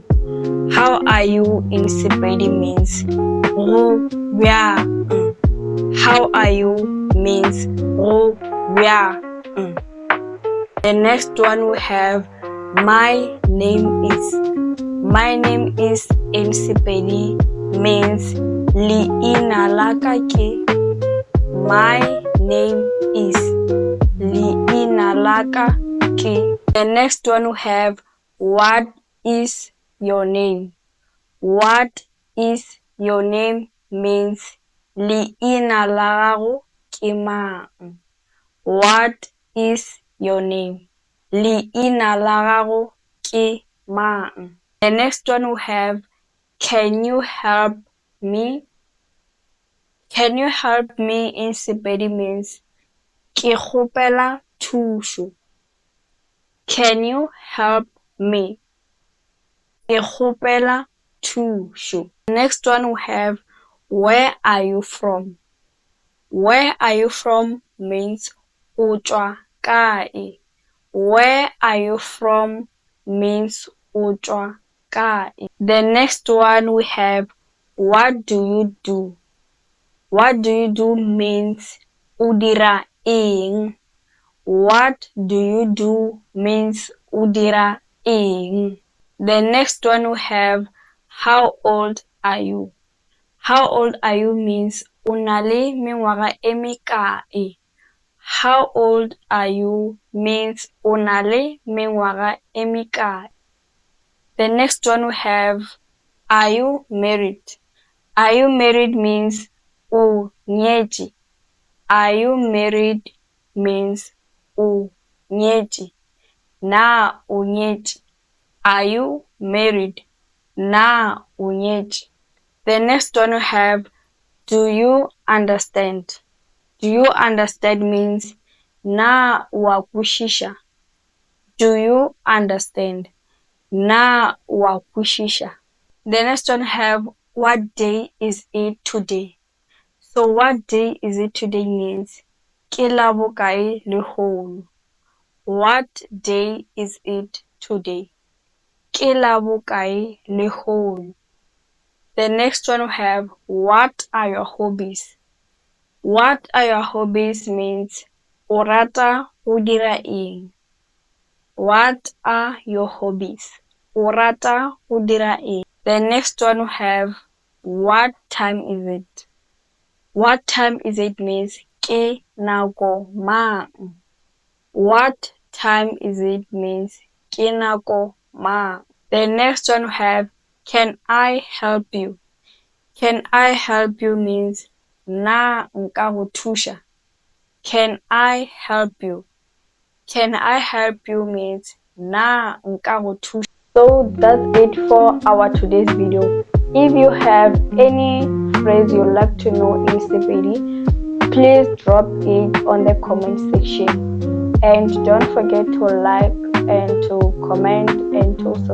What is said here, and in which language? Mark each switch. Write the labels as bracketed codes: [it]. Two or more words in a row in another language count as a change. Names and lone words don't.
[en] How are you in Sepedi means yeah. How are you means yeah. The next one we have, my name is. My name is in Sepedi means [nso] liina laka ke. [en] My name is [nso] liina laka. [en] The next one we have, what is your name? What is your name means [nso] liina la gago ke mang. [en] What is your name? [nso] Liina la gago ke mang. [en] The next one we have, can you help me? Can you help me in Sepedi means [nso] ke kgopela thuso. [en] Can you help me? [nso] Ke kgopela thuso. [en] Next one we have, where are you from? Where are you from means [nso] o tswa kae. [en] Where are you from means [nso] o tswa kae. [en] The next one we have, what do you do? What do you do means [nso] o dira eng. [en] What do you do means [nso] o dira eng. [en] The next one we have, how old are you? How old are you means [nso] o na le mengwaga e mekae. [en] How old are you means [nso] o na le mengwaga e mekae. [en] The next one we have, are you married? Are you married means [nso] o nyetše. [en] Are you married means [nso] o nyetše. Na o nyetše. [en] Are you married? [nso] Na o nyetše. [en] The next one we have, do you understand? Do you understand means [nso] na wa kwešiša. [en] Do you understand? [nso] Na wa kwešiša. [en] The next one have, what day is it today? So what day is it today means [nso] ke la bokae lekgolo. [en] What day is it today? [nso] Ke la bokae lekgolo. [en] The next one we have, what are your hobbies? What are your hobbies means [nso] o rata go dira eng. [en] What are your hobbies? [nso] O rata go dira eng. [en] The next one we have, what time is it? What time is it means [nso] ke nako mang. [en] What time is it means [nso] ke nako mang. [en] The next one we have, can I help you? Can I help you means [nso] na nka go thuša. [en] Can I help you? Can I help you means [nso] na nka go thuša. [en] So that's it for our today's video. If you have any phrase you'd like to know in Sepedi, please drop it on the comment section. And don't forget to like and to comment and to subscribe.